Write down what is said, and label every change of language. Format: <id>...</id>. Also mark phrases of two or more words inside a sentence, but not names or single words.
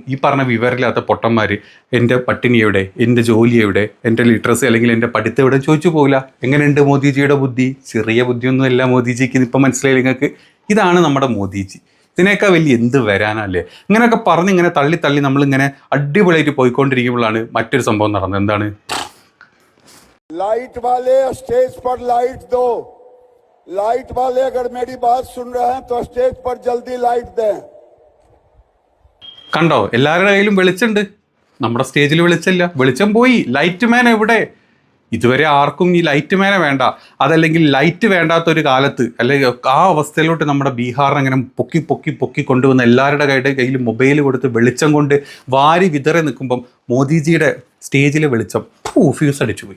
<ml>ഈ പറഞ്ഞ വിവരമില്ലാത്ത പൊട്ടന്മാർ എൻ്റെ പട്ടിണി എവിടെ, എൻ്റെ ജോലി എവിടെ, എൻ്റെ ലിറ്ററസി അല്ലെങ്കിൽ എൻ്റെ പഠിത്തം എവിടെ ചോദിച്ചു പോകില്ല. എങ്ങനെയുണ്ട് മോദിജിയുടെ ബുദ്ധി? ചെറിയ ബുദ്ധിയൊന്നുമല്ല മോദിജിക്ക്, ഇപ്പം മനസ്സിലായി നിങ്ങൾക്ക്? ഇതാണ് നമ്മുടെ മോദിജി. ഇതിനേക്കാൾ വലിയ എന്ത് വരാനല്ലേ? ഇങ്ങനെയൊക്കെ പറഞ്ഞ് ഇങ്ങനെ തള്ളി തള്ളി നമ്മളിങ്ങനെ അടിപൊളിയായിട്ട് പോയിക്കൊണ്ടിരിക്കുമ്പോഴാണ് മറ്റൊരു സംഭവം നടന്നത്. എന്താണ്?</ml> <hi>लाइट वाले स्टेज पर लाइट दो, लाइट वाले अगर मेरी बात सुन रहे हैं तो स्टेज पर जल्दी लाइट दें.</hi> <ml>കണ്ടോ, എല്ലാവരുടെ കയ്യിലും വെളിച്ചുണ്ട്, നമ്മുടെ സ്റ്റേജിൽ വെളിച്ചമില്ല. വെളിച്ചം പോയി. ലൈറ്റ് മാൻ എവിടെ? ഇതുവരെ ആർക്കും ഈ ലൈറ്റ് മാനെ വേണ്ട. അതല്ലെങ്കിൽ ലൈറ്റ് വേണ്ടാത്തൊരു കാലത്ത് അല്ലെങ്കിൽ ആ അവസ്ഥയിലോട്ട് നമ്മുടെ ബീഹാറിനെ അങ്ങനെ പൊക്കി പൊക്കി പൊക്കി കൊണ്ടുവന്ന് എല്ലാവരുടെ കയ്യിൽ മൊബൈൽ കൊടുത്ത് വെളിച്ചം കൊണ്ട് വാരി വിതറി നിൽക്കുമ്പം മോദിജിയുടെ സ്റ്റേജിലെ വെളിച്ചം ഫ്യൂസ് അടിച്ചു പോയി.</ml>